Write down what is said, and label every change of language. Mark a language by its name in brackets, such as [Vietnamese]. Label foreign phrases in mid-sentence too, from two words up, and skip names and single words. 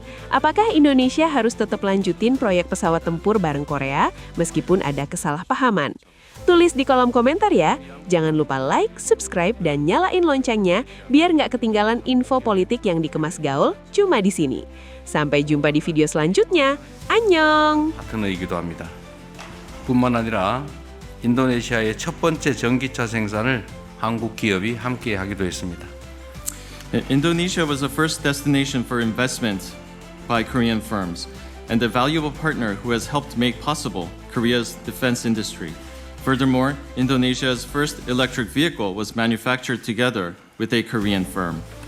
[Indonesian] Apakah Indonesia harus tetap lanjutin proyek pesawat tempur bareng Korea meskipun ada kesalahpahaman? Tulis di kolom komentar ya. Jangan lupa like, subscribe, dan nyalain loncengnya biar nggak ketinggalan info politik yang dikemas gaul cuma di sini. Sampai jumpa di video selanjutnya. [Korean] Annyeong! 파트너이기도 합니다. 뿐만 아니라 인도네시아의 첫 번째 전기차 생산을 한국 기업이 함께 하기도 했습니다. [English] Indonesia was the first destination for investment by Korean firms and a valuable partner who has helped make possible Korea's defense industry. Furthermore, Indonesia's first electric vehicle was manufactured together with a Korean firm.